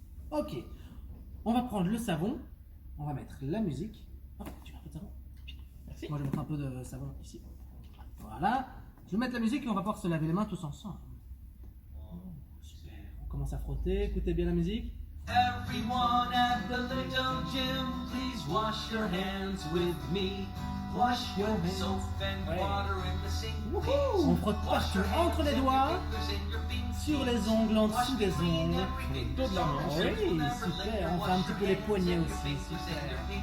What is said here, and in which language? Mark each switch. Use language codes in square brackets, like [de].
[fr] Ok, on va prendre le savon, on va mettre la musique. Oh, tu veux un peu de savon? merci. Moi je vais mettre un peu de savon ici. Voilà. Je vais mettre la musique et on va pouvoir se laver les mains tous ensemble. Oh, super. On commence à frotter. Écoutez bien la musique. [en] Everyone at the little gym, please wash your hands with me. Wash your hands. Soap and [fr] Ouais. [en] water in the sink. [fr] On frotte partout entre les doigts, sur les ongles, en dessous des ongles. Le dos de la main. Oui, super. On fait un petit peu les poignets aussi. Super.